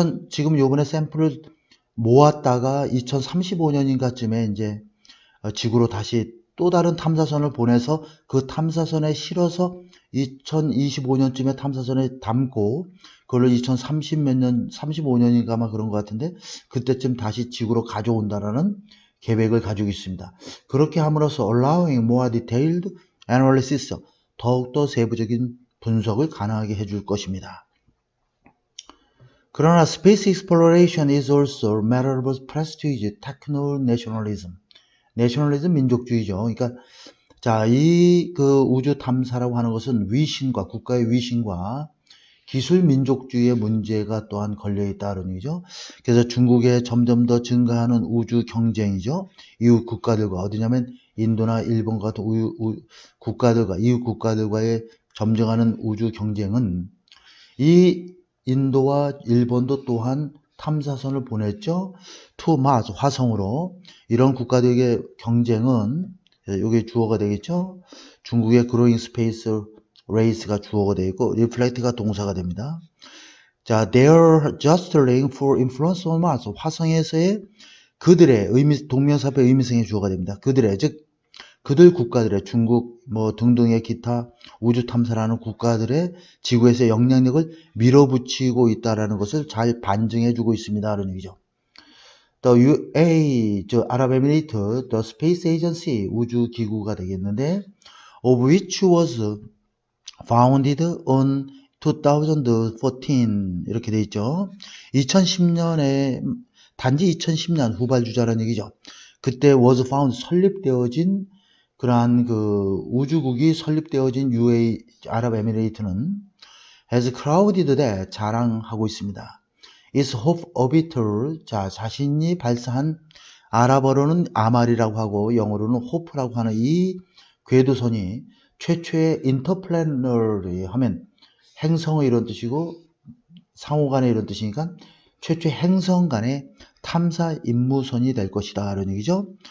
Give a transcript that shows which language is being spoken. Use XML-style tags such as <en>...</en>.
<ko>지금 요번에 샘플을 모았다가 2035년인가쯤에 이제 지구로 다시 또 다른 탐사선을 보내서 그 탐사선에 실어서 2025년쯤에 탐사선에 담고 그걸로 35년인가 아마 그런 것 같은데 그때쯤 다시 지구로 가져온다라는 계획을 가지고 있습니다. 그렇게 함으로써</ko> <en>allowing more detailed analysis</en> <ko>더욱더 세부적인 분석을 가능하게 해줄 것입니다.</ko> <en>그러나 space exploration is also a matter of prestige, techno-nationalism.</en> <ko>내셔널리즘 민족주의죠. 그러니까 자, 이 그 우주 탐사라고 하는 것은 위신과 국가의 위신과 기술 민족주의의 문제가 또한 걸려있다는 얘기죠. 그래서 중국의 점점 더 증가하는 우주 경쟁이죠. 이웃 국가들과 어디냐면 인도나 일본 같은 국가들과 이웃 국가들과의 점증하는 우주 경쟁은 이 인도와 일본도 또한 탐사선을 보냈죠.</ko> <en>to Mars 화성으로.</en> <ko>이런 국가들의 경쟁은 이게 주어가 되겠죠. 중국의</ko> <en>growing space race</en> <ko>가 주어가 되고 reflect가 동사가 됩니다.</ko> <en>자, they're jostling for influence on Mars.</en> <ko>화성에서의 그들의 동명사표 의미성의 주어가 됩니다. 그들의 즉 그들 국가들의 중국 뭐 등등의 기타 우주 탐사라는 국가들의 지구에서 영향력을 밀어붙이고 있다라는 것을 잘 반증해주고 있습니다. 라는 얘기죠.</ko> <en>The UA, 아랍에미레이트, the Space Agency</en> <ko>우주 기구가 되겠는데,</ko> <en>of which was founded on 2014</en> <ko>이렇게 돼 있죠. 2010년에 단지 2010년 후발주자라는 얘기죠. 그때</ko> <en>was found</en> <ko>설립되어진 그러한 그 우주국이 설립되어진 UAE 아랍에미레이트는</ko> <en>has crowded that</en> <ko>자랑하고 있습니다.</ko> <en>its hope orbiter</en> <ko>자 자신이 발사한 아랍어로는 아말이라고 하고 영어로는 hope라고 하는 이 궤도선이 최초의 interplanetary 하면 행성의 이런 뜻이고 상호간의 이런 뜻이니까 최초의 행성 간의 탐사 임무선이 될 것이다 이런 얘기죠.</ko>